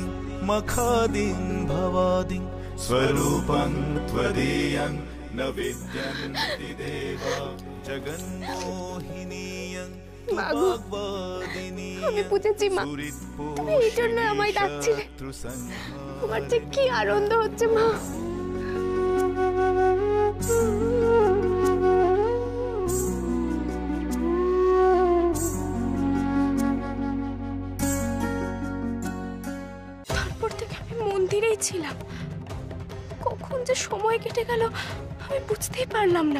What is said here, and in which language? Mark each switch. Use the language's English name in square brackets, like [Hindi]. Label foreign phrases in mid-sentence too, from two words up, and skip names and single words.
[Sanskrit] मखादिं भवादिं स्वरूपं त्वदीयं न विद्यन्ति देवा जगन्मोहिनीयं [Bangla] আমি বুঝেছি মা, তুমি এই জন্য আমায় ডাকছিলে। তোমার যে কি আনন্দ হচ্ছে মা। তারপর থেকে আমি মন্দিরেই ছিলাম, কখন যে সময় কেটে গেল আমি বুঝতেই পারলাম না।